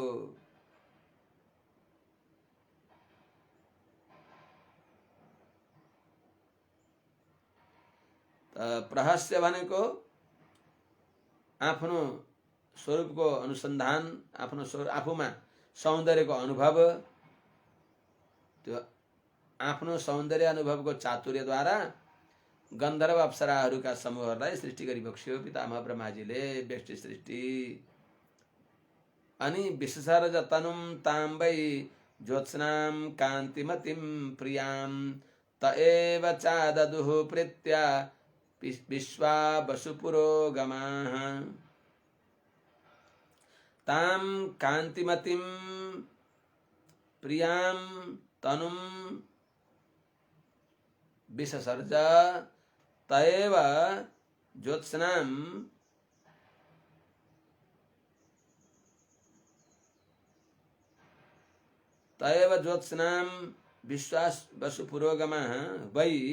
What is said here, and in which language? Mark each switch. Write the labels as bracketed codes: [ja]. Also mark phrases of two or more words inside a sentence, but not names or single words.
[ne] प्रहस्य भनेको आफ्नो स्वरूपको अनुसन्धान आफ्नो आफूमा सौन्दर्यको अनुभव त्यो आफ्नो सौन्दर्य अनुभवको चातुर्यद्वारा गन्धर्व अप्सराहरूका समूहहरूलाई सृष्टि गरिबक्स्यो पितामह ब्रह्माजीले व्यष्टि सृष्टि। [sa] अनि विससर्ज तनुम ताम्बै ज्योत्स्नाम कान्तिमतिम प्रियाम त एव चाददुः प्रीत्या विश्वा वसुपुरोगमाः ताम कान्तिमतिम प्रियाम तनुम विससर्ज तएव ज्योत्स्नाम विश्वास वसुपुरोगमाः वै